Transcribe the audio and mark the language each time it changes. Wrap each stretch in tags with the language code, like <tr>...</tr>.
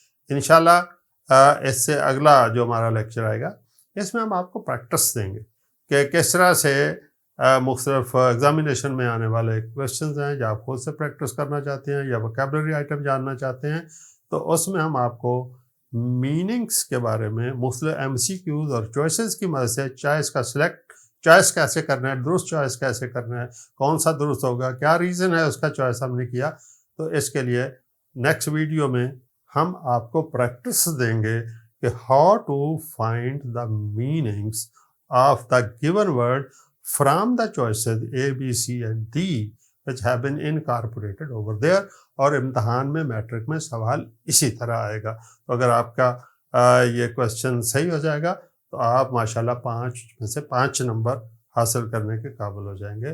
<ur>انشاءاللہ اس سے اگلا جو ہمارا لیکچر آئے گا اس میں ہم آپ کو پریکٹس دیں گے کہ کس طرح سے مختلف ایگزامینیشن میں آنے والے کویشچنز ہیں یا آپ خود سے پریکٹس کرنا چاہتے ہیں یا ویکیبلری آئٹم جاننا چاہتے ہیں, تو اس میں ہم آپ کو میننگس کے بارے میں مختلف MCQs اور چوائسز کی مدد سے چوائس کا چوائس کیسے کرنا ہے, درست چوائس کیسے کرنا ہے, کون سا درست ہوگا, کیا ریزن ہے اس کا چوائس ہم نے کیا. تو اس کے لیے نیکسٹ ویڈیو میں ہم آپ کو پریکٹس دیں گے</ur> <en>کہ how to find the meanings of the given word from the choices A, B, C and D which have been incorporated over there.</en> <ur>اور امتحان میں میٹرک میں سوال اسی طرح آئے گا. تو اگر آپ کا یہ کوشچن صحیح ہو جائے گا تو آپ ماشاءاللہ 5 میں سے 5 نمبر حاصل کرنے کے قابل ہو جائیں گے.</ur>